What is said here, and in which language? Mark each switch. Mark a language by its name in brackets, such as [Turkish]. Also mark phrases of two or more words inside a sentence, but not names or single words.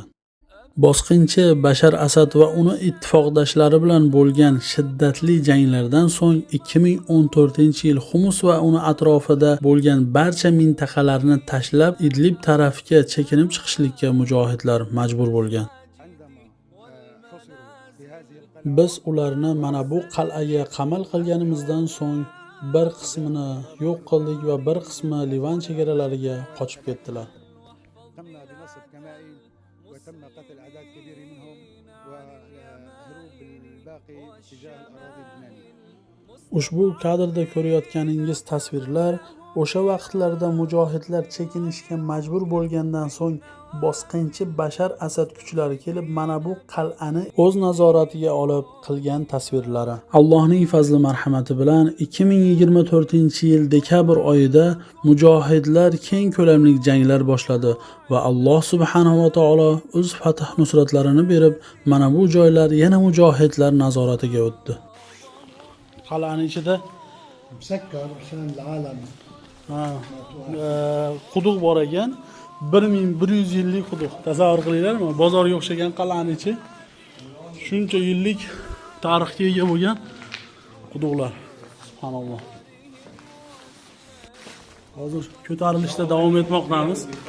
[Uzbek] Bosqinchi Bashar Asad va uni ittifoqdoshlari bilan bo'lgan shiddatli janglardan so'ng 2014-yil Xumus va uni atrofida bo'lgan barcha mintaqalarni tashlab Idlib tarafga chekinib chiqishlikka mujohidlar majbur bo'lgan. Biz ularni mana bu qal'aga qamal qilganimizdan so'ng bir qismini yo'q qildik va bir qismi Livan chegaralariga qochib ketdilar. [Arabic] وتم قتل أعداد كبيرة منهم وهروب بالباقي اتجاه الأراضي اللبنانية. [Uzbek] Ushbu kadrda ko'rayotganingiz tasvirlar o'sha vaqtlarda mujohidlar chekinishga majbur bo'lgandan so'ng bosqinchi Bashar Asad kuchlari kelib mana bu qal'ani o'z nazoratiga olib qilgan tasvirlari. Allohning fazli marhamati bilan 2024-yil dekabr oyida mujohidlar keng ko'lamli janglar boshladi va Alloh [Arabic] سبحانه وتعالى [Uzbek] o'z fath nusratlarini berib, mana bu joylar yana mujohidlar nazoratiga o'tdi. Qal'aning ichida [Arabic] مسكر عشان العالم. [Uzbek] quduq bor ekan, 1100 yillik quduq. Tasavvur qilinglarmi? Bozorga o'xshagan qal'aning ichi shuncha yillik tarixga ega bo'lgan quduqlar. Subhanalloh. Hozir ko'tarilishda davom etmoqdamiz.